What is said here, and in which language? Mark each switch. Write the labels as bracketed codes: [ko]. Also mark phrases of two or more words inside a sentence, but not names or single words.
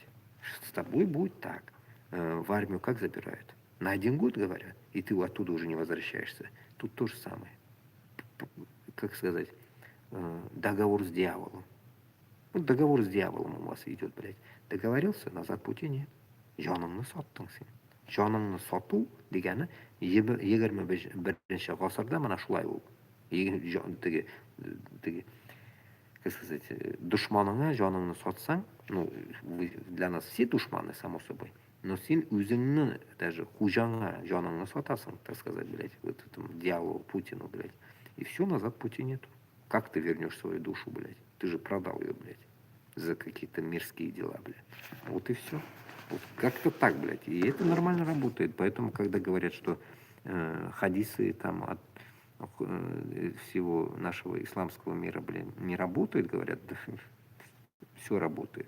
[ru] С тобой будет так. В армию как забирают? На 1 год, говорят, и ты оттуда уже не возвращаешься. Тут то же самое. Как сказать, договор с дьяволом. Вот договор с дьяволом у вас идет, блядь. Договорился, назад пути нет. [kk] Жаныңны саттың сен. Жаныңны сату дегені 21-ші ғасырда мына шулай ол. [ru] Как сказать, [kk] душманыңа жаныңны сатсаң, [ru] ну, для нас все душманы, само собой, но [kk] сен өзіңнің [ru] даже [kk] хужаңа жаныңны сатасың, [ru] так сказать, блядь, вот этому дьяволу, Путину, блядь. И все, назад пути нету. Как ты вернешь свою душу, блядь? Ты же продал ее, блядь, за какие-то мирские дела, блядь. Вот и все. Вот как-то так, блядь. И это нормально работает. Поэтому, когда говорят, что хадисы там от всего нашего исламского мира, блин, не работают, говорят, да, все работает.